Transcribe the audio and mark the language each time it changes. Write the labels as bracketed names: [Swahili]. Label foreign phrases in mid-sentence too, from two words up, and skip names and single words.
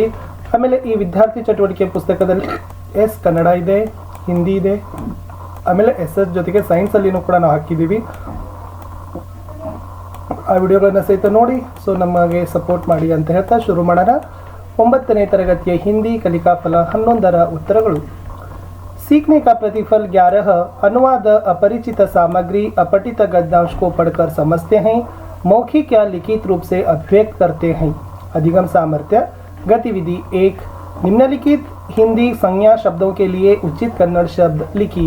[Kannada] ಆಮೇಲೆ ಈ ವಿದ್ಯಾರ್ಥಿ ಚಟುವಟಿಕೆ ಪುಸ್ತಕದಲ್ಲಿ ಎಸ್ ಕನ್ನಡ ಇದೆ, ಹಿಂದಿ ಇದೆ, ಆಮೇಲೆ SS ಜೊತೆಗೆ ಸೈನ್ಸಲ್ಲಿನೂ ಕೂಡ ನಾವು ಹಾಕಿದ್ದೀವಿ. ಆ ವಿಡಿಯೋಗಳನ್ನು ಸಹಿತ ನೋಡಿ. ಸೊ ನಮಗೆ ಸಪೋರ್ಟ್ ಮಾಡಿ ಅಂತ ಹೇಳ್ತಾ ಶುರು ಮಾಡೋಣ. 9ನೇ ತರಗತಿಯ ಹಿಂದಿ ಕಲಿಕಾ ಫಲ 11ರ ಉತ್ತರಗಳು. [Hindi] सीखने का प्रतिफल 11 अनुवाद अपरिचित सामग्री अपठित गद्यांश को पढ़कर समझते हैं, मौखिक या लिखित रूप से अभिव्यक्त करते हैं. अधिगम सामर्थ्य गतिविधि 1 निम्नलिखित हिंदी संज्ञा शब्दों के लिए उचित कन्नड़ शब्द लिखिए.